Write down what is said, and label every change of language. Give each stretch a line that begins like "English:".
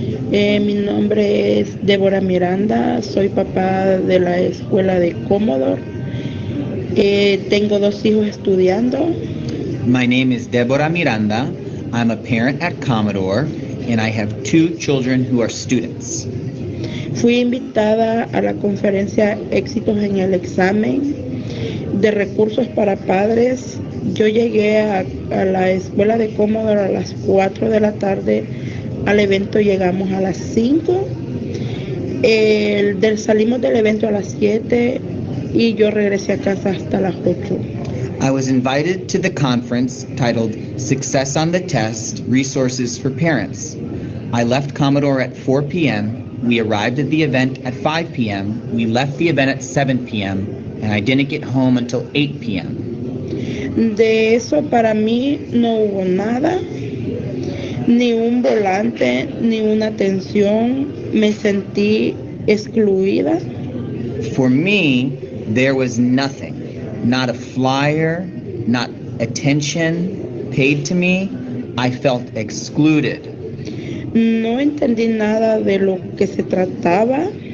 Spanish: Mi nombre es Débora Miranda, soy papá de la escuela de Commodore. Tengo 2 hijos estudiando.
English: My name is Deborah Miranda. I'm a parent at Commodore, and I have 2 children who are students.
Spanish: Fui invitada a la conferencia Éxitos en el Examen de Recursos para Padres. Yo llegué a la escuela de Commodore a las 4 de la tarde. Al evento llegamos a las 5. Salimos del evento a las 7 y yo regresé a casa hasta las 8.
English: I was invited to the conference titled Success on the Test, Resources for Parents. I left Commodore at 4 p.m. We arrived at the event at 5 p.m. We left the event at 7 p.m. and I didn't get home until 8 p.m.
Spanish: De eso para mí no hubo nada, ni un volante, ni una atención. Me sentí excluida.
English: For me, there was nothing. Not a flyer, not attention paid to me. I felt excluded.
Spanish: No entendí nada de lo que se trataba.